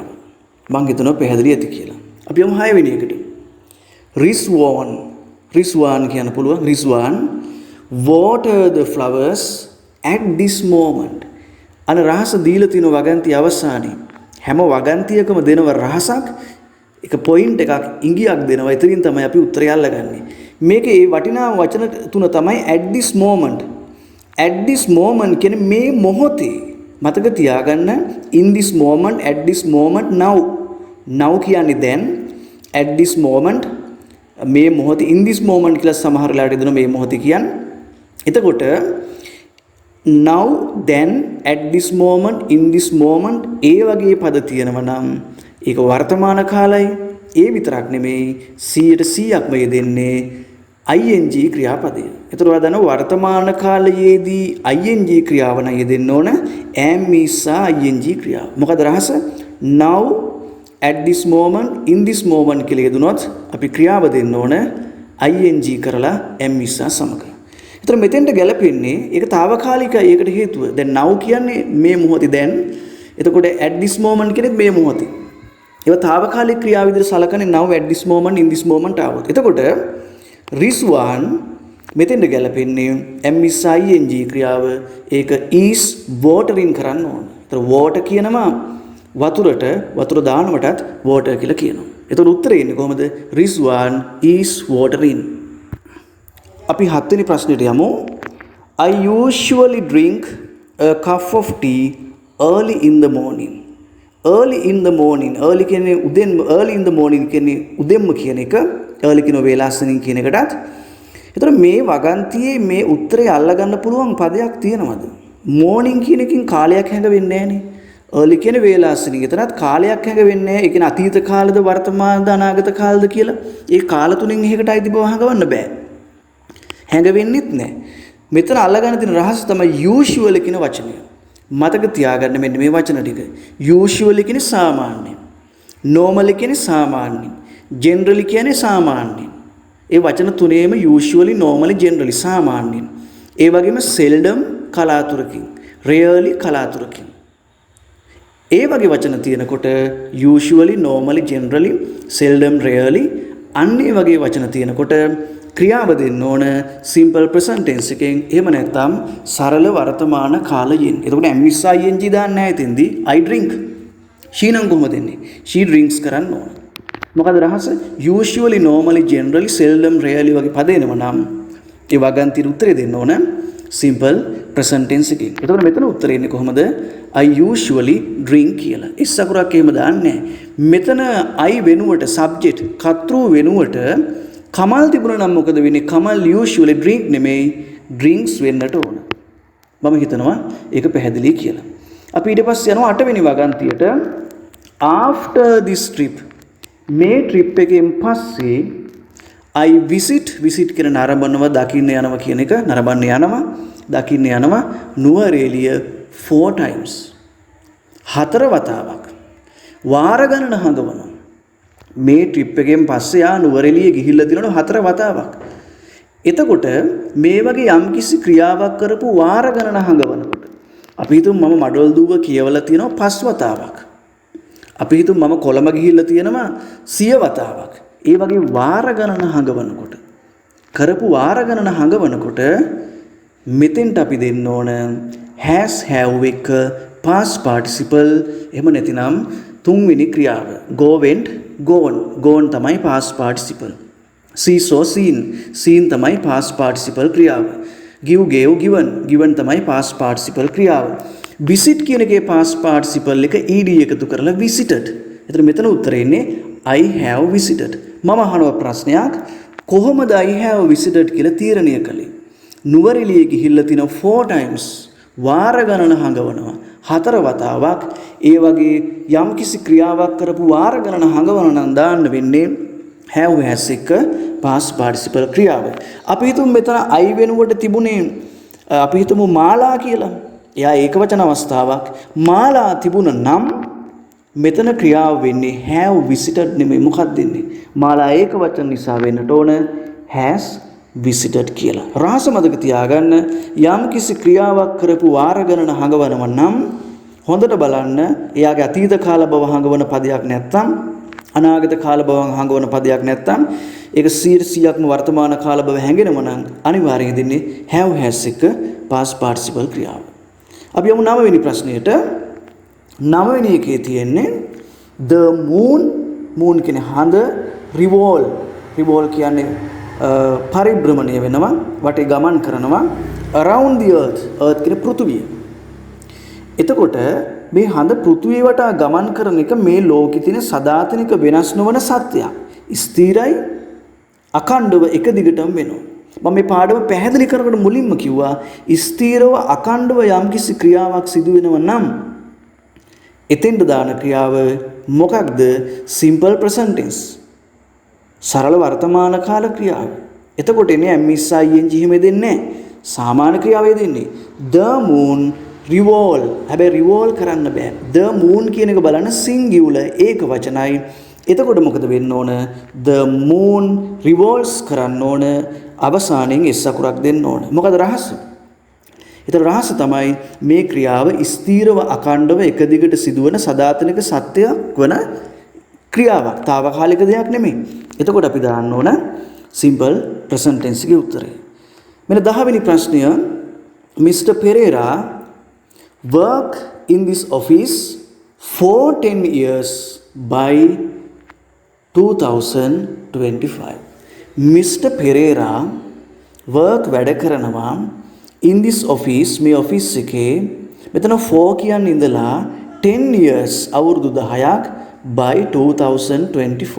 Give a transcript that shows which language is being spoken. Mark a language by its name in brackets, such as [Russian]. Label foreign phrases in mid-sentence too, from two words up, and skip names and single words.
[Sinhala] මම හිතනවා පැහැදිලි ඇති කියලා. අපි යමු 6 වෙනි එකට. රිස්වාන් කියන්න පුළුවන්. [English] රිස්වාන් water the flowers at this moment. [Sinhala] අන රහස දීලා තින වගන්ති අවසානයේ හැම වගන්තියකම දෙනව රහසක් එක පොයින්ට් එකක් ඉඟියක් දෙනවා. එතනින් තමයි අපි උත්තරය අල්ලගන්නේ. මේකේ වටිනා වචන තුන තමයි [English] at this moment. at this moment [Sinhala] කියන්නේ මේ මොහොතේ. මතක තියාගන්න [English] in this moment, at this moment, now [Sinhala] කියන්නේ දැන්, [English] at this moment [Sinhala] මේ මොහොතේ, [English] in this moment [Sinhala] කියලා සමහර වෙලාවට දෙන මේ මොහොතේ කියන්නේ. එතකොට [English] now, then, at this moment, in this moment [Sinhala] ඒ වගේ පද තියෙනවා නම් ඒක වර්තමාන කාලයි. ඒ විතරක් නෙමෙයි 100%ක්ම යෙදෙන්නේ ing ක්‍රියාපදය. ඒතර ඔයා දන්නවා වර්තමාන කාලයේදී ing ක්‍රියාව නම් යෙදෙන්න ඕන [English] am is ing [Sinhala] ක්‍රියාව. මොකද රහස? [English] now, at this moment, in this moment [Sinhala] කියලා යෙදුනොත් අපි ක්‍රියාව දෙන්න ඕන ing කරලා [English] am is [Sinhala] සමග. ඒතර මෙතෙන්ට ගැලපෙන්නේ ඒක తాවකාලිකයි. ඒකට හේතුව දැන් now කියන්නේ මේ මොහොතේ දැන්. එතකොට [English] at this moment [Sinhala] කියන්නේ මේ මොහොතේ. ඒක తాවකාලික ක්‍රියාව විදිහට සලකන්නේ [English] now, at this moment, in this moment [Sinhala] આવොත්. එතකොට රිස්වාන් මෙතෙන්ට ගැලපෙන්නේ [English] am is ing [Sinhala] ක්‍රියාව. ඒක [English] is watering [Sinhala] කරන්න ඕන. ඒතර water කියනවා වතුර දානවටත් water කියලා කියනවා. එතකොට උත්තරේ එන්නේ කොහමද? රිස්වාන් [English] is watering. [Sinhala] අපි 7 වෙනි ප්‍රශ්නෙට යමු. [English] I usually drink a cup of tea early in the morning. early in the morning. early [Sinhala] කියන්නේ උදෙන්ම, [English] early in the morning [Sinhala] කියන්නේ උදෙන්ම කියන එක. early කියන වේලාසනින් කියන එකටත්. ඒතර මේ වගන්තියේ මේ උත්තරය අල්ලගන්න පුළුවන් පදයක් තියෙනවද? morning කියන එකකින් කාලයක් හැඟවෙන්නේ නැහනේ. early කියන වේලාසනින්. එතනත් කාලයක් හැඟවෙන්නේ නැහැ. ඒ කියන්නේ අතීත කාලද, වර්තමානද, අනාගත කාලද කියලා. ඒ කාල තුනෙන් එකකට අයිති බව හඟවන්න බෑ. හැඟවෙන්නෙත් නැහැ. මෙතන අල්ලගන්න තියෙන රහස තමයි usually කියන වචනය. මතක තියාගන්න මෙන්න මේ වචන ටික. usually කියන්නේ සාමාන්‍ය. normally කියන්නේ සාමාන්‍ය. generally කියන්නේ සාමාන්‍ය. ඒ වචන තුනේම [English] usually, normally, generally [Sinhala] සාමාන්‍ය. ඒ වගේම seldom කලාතුරකින්, rarely කලාතුරකින්. ඒ වගේ වචන තියෙනකොට [English] usually, normally, generally, seldom, rarely [Sinhala] අන්න ඒ වගේ වචන තියෙනකොට ක්‍රියාව දෙන්න ඕන [English] simple present tense [Sinhala] එකෙන්. එහෙම නැත්නම් සරල වර්තමාන කාලයෙන්. එතකොට [English] am is ing [Sinhala] දාන්න නැහැ එතෙන්දී. [English] I drink. [Sinhala] she නම් කොහොමද දෙන්නේ? [English] she drinks [Sinhala] කරන්න ඕන. මොකද රහස? [English] usually, normally, generally, seldom, rarely [Sinhala] වගේ පද එනවා නම් ඒ වගන්තියට උත්තරේ දෙන්න ඕන [English] simple present tense [Sinhala] එකකින්. එතකොට මෙතන උත්තරේ එන්නේ කොහමද? [English] I usually drink කියලා. [Sinhala] ඉස්සකුරක් එහෙම දාන්නේ නැහැ. මෙතන I වෙනුවට subject කර්තෘ වෙනුවට කමල් තිබුණා නම් මොකද වෙන්නේ? කමල් [English] usually drink [Sinhala] නෙමෙයි drinks වෙන්නට ඕන. මම හිතනවා ඒක පැහැදිලි කියලා. අපි ඊට පස්සේ යනවා 8 වෙනි වගන්තියට. [English] After this trip [Sinhala] මේ trip එකෙන් පස්සේ [English] I visit [Sinhala] කියන නරඹනවා දකින්න යනවා කියන එක නරඹන්න යනවා දකින්න යනවා නුවරඑළිය [English] 4 times [Sinhala] 4 වතාවක් වාර ගණන හඟවනවා මේ ට්‍රිප් එකෙන් පස්සේ ආ නුවරඑළිය ගිහිල්ලා දිනන 4 වතාවක් එතකොට මේ වගේ යම්කිසි ක්‍රියාවක් කරපු වාර ගණන හඟවනකොට අපි හිතමු මම මඩොල් දුව කියවලා තියෙනවා 5 වතාවක් අපි හිතමු මම කොළඹ ගිහිල්ලා තියෙනවා 100 වතාවක් ඒ වගේ වාර ගණන හඟවනකොට කරපු වාර ගණන හඟවනකොට මෙතෙන්ට අපි දෙන්න ඕන [English] has have [Sinhala] එක [English] past participle [Sinhala] එහෙම නැතිනම් තුන්වෙනි ක්‍රියාව [English] go went gone [Sinhala] තමයි [English] past participle see saw seen [Sinhala] තමයි [English] past participle [Sinhala] ක්‍රියාව [English] give gave given [Sinhala] තමයි [English] past participle [Sinhala] ක්‍රියාව visit කියන එකේ [English] past participle [Sinhala] එක ed එකතු කරලා visited. එතන මෙතන උත්තරේ ඉන්නේ [English] I have visited. [Sinhala] මම අහනවා ප්‍රශ්නයක් කොහොමද [English] I have visited [Sinhala] කියලා තීරණය කළේ? නුවරඑළිය ගිහිල්ලා තින [English] 4 times [Sinhala] වාර ගණන හඟවනවා 4 වතාවක් ඒ වගේ යම්කිසි ක්‍රියාවක් කරපු වාර ගණන හඟවන නම් දාන්න වෙන්නේ [English] have has [Sinhala] එක [English] past participle [Sinhala] ක්‍රියාව. අපි හිතමු මෙතන I වෙනුවට තිබුණේ අපි හිතමු මාලා කියලා. එයා ඒකවචන අවස්ථාවක් මාලා තිබුණ නම් මෙතන ක්‍රියාව වෙන්නේ [English] have visited [Sinhala] නෙමෙයි මොකක්ද දෙන්නේ මාලා ඒකවචන නිසා වෙන්නට ඕන [English] has visited [Sinhala] කියලා. රහස මතක තියාගන්න යම් කිසි ක්‍රියාවක් කරපු වාර ගණන හඟවනව නම් හොඳට බලන්න එයාගේ අතීත කාල බව හඟවන පදයක් නැත්නම් අනාගත කාල බව හඟවන පදයක් නැත්නම් ඒක 100%ක්ම වර්තමාන කාල බව හැඟෙනව නම් අනිවාර්යයෙන් දෙන්නේ [English] have has [Sinhala] එක [English] past participle [Sinhala] ක්‍රියාව. අපි යමු 9 වෙනි ප්‍රශ්නයට. 9 වෙනි එකේ තියෙන්නේ [English] the moon [Sinhala] කියන්නේ හඳ revolve කියන්නේ පරිභ්‍රමණය වෙනවා වටේ ගමන් කරනවා [English] around the earth [Sinhala] කියන්නේ පෘථුවිය. එතකොට මේ හඳ පෘථුවිය වටා ගමන් කරන එක මේ ලෝකෙ තියෙන සදාතනික වෙනස් නොවන සත්‍යයක්. ස්ථිරයි අඛණ්ඩව එක දිගටම වෙනවා. මම මේ පාඩම පැහැදිලි කරනකොට මුලින්ම කිව්වා ස්ථිරව අඛණ්ඩව යම්කිසි ක්‍රියාවක් සිදු වෙනවා නම් එතෙන්ට දාන ක්‍රියාව මොකක්ද? [English] simple present tense. [Sinhala] සරල වර්තමාන කාල ක්‍රියාව. එතකොට එන්නේ MSING එහෙම දෙන්නේ නැහැ. සාමාන්‍ය ක්‍රියාවේ දෙන්නේ. [English] The moon revolve. [Sinhala] හැබැයි revolve කරන්න බෑ. [English] The moon [Sinhala] කියන එක බලන්න singular ඒක වචනයි. එතකොට මොකද වෙන්න ඕන? [English] The moon revolves [Sinhala] කරන්න ඕන. අවසානයෙන් S අකුරක් දෙන්න ඕන. මොකද රහස? ඒතර රහස තමයි මේ ක්‍රියාව ස්ථීරව අඛණ්ඩව එක දිගට සිදුවන සදාතනික සත්‍යයක් වන ක්‍රියාවක්. తాවකාලික දෙයක් නෙමෙයි. එතකොට අපි දාන්න ඕන [English] simple present tense [Sinhala] ගේ උත්තරය. මෙන්න 10 වෙනි ප්‍රශ්නය Mr. [English] Pereira work in this office for 10 years by 2025. [Sinhala] Mr. Pereira work වැඩ කරනවා [English] in this office [Sinhala] මේ office එකේ මෙතන 4 කියන්නේ ඉඳලා 10 years අවුරුදු 10ක් by 2024.